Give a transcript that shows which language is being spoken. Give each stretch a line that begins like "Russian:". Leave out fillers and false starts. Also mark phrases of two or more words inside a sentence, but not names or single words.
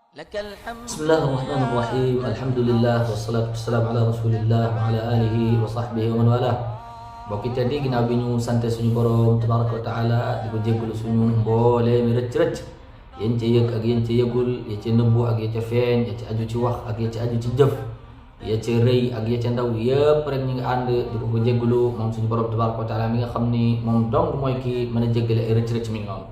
Arabic: بسم الله الرحمن الرحيم. الحمد لله والصلاة والسلام على رسول الله وعلى آله وصحبه ومن والاه.
Wolof: Mbokk teddi ginaaw bi ñu sante suñu borom
Arabic: تبارك وتعالى
Wolof: di ko jéggul suñu mbolé mi recc yeen ci yëg ak yeen ci yëgul ya ci nëbbu ak ya ci feeñ ya ci aju ci wax ak ya ci aju ci jëf ya ci rëy ak ya ci ndaw yépp rek ñi nga ànd di ko jéggulu moom suñu borom
Arabic: تبارك وتعالى
Wolof: mi nga xam ni moom dong mooy ki mën a jéggale ay rëcc mi ngi noonu.